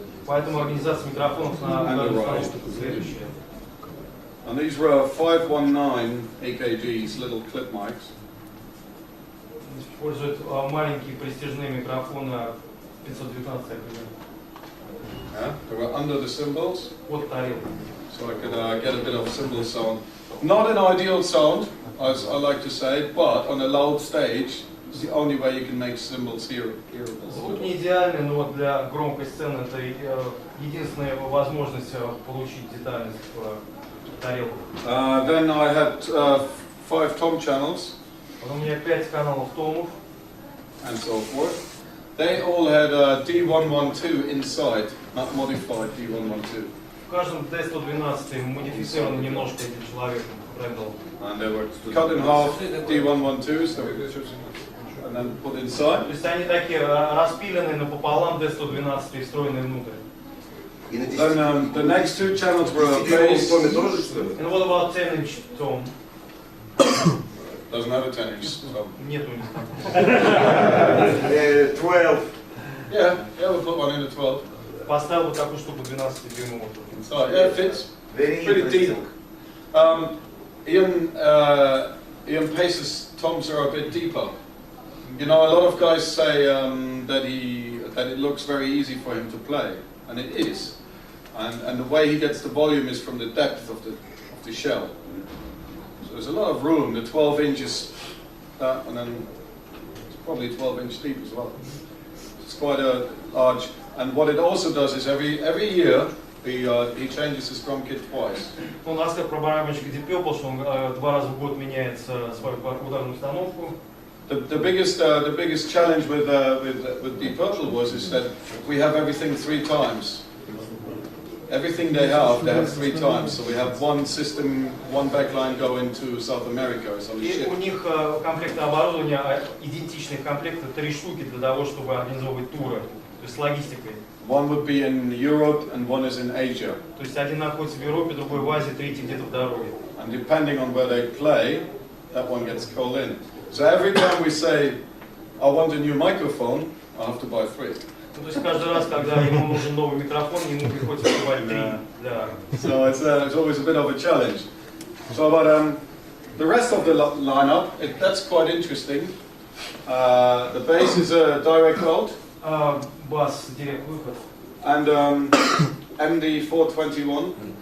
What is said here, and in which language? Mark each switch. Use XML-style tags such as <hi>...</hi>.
<ru>Поэтому организация микрофонов на наушниках следующая.</ru> <en>And these were 519 AKGs, little clip mics.</en> <ru>Используют маленькие престижные микрофоны 519 AKG.</ru> <en>Yeah, they were under the cymbals.</en> <ru>Под тарелкой.</ru> <en>So I could get a bit of cymbal sound. Not an ideal sound, as I like to say, but on a loud stage, it's the only way you can make cymbals hearable.</en> <ru>Звук не идеальный, но для громкой сцены это единственная возможность получить детальность в тарелку.</ru> <en>Then I had 5 tom channels.</en> <ru>Потом у меня 5 каналов томов.</ru> <en>And so forth. They all had D112 inside, not modified D112.</en> <ru>В каждом D112 модифицирован немножко этим человеком, Рэндалл.</ru> <en>And they were cut in half D112s, and then put inside.</en> <ru>То есть они такие распиленные напополам D112 и встроенные внутрь.</ru> <en>Then the next 2 channels were a bass. And what about 10-inch tom? Doesn't have a 10-inch tom.</en> <ru>Нету.</ru> <en>12. Yeah, we'll put one in a 12.</en> <ru>Поставил вот такую штуку 12-дюймовую.</ru> <en>So yeah, it fits. Pretty deep. Ian Pace's toms are a bit deeper. You know, a lot of guys say that it looks very easy for him to play, and it is. And the way he gets the volume is from the depth of the shell. So there's a lot of room. The 12 inches, and then it's probably 12 inch deep as well. It's quite a large. And what it also does is every year he changes his drum kit twice.</en> <ru>У нас как про барабанщика Deep Purple, что он 2 раза в год меняет свою ударную установку.</ru> <en>The biggest challenge with Deep Purple is that we have everything 3 times. Everything they have 3 times. So we have one system, one backline going to South America.</en> <ru>И у них комплекты оборудования, идентичных комплектов, 3 штуки для того, чтобы организовывать туры, то есть с логистикой.</ru> <en>One would be in Europe and one is in Asia.</en> <ru>То есть один находится в Европе, другой в Азии, третий где-то в дороге.</ru> <en>And depending on where they play, that one gets called in. So every time we say, I want a new microphone, I have to buy 3.</en> <ru>То есть каждый раз, когда ему нужен новый микрофон, ему приходится покупать 3 для...</ru> <en>So it's always a bit of a challenge. So but the rest of the lineup, that's quite interesting. The bass is a direct out.</en> <ru>Бас, директ выход.</ru> <en>And MD421.</en>